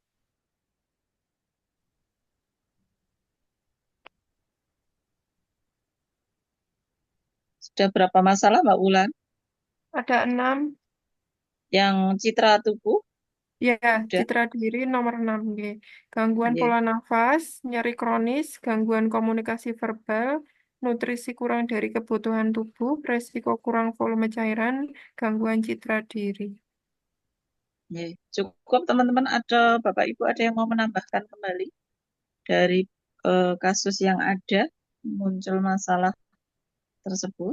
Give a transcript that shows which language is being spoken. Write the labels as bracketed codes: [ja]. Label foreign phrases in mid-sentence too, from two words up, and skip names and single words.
[id] Sudah berapa masalah Mbak Wulan? Ada 6. Yang citra tubuh? Ya, Sudah. citra diri nomor 6 nggih. Gangguan Nggih. pola nafas, nyeri kronis, gangguan komunikasi verbal, nutrisi kurang dari kebutuhan tubuh, resiko kurang volume cairan, gangguan citra diri. Ya, cukup teman-teman, ada Bapak Ibu ada yang mau menambahkan kembali dari kasus yang ada muncul masalah tersebut?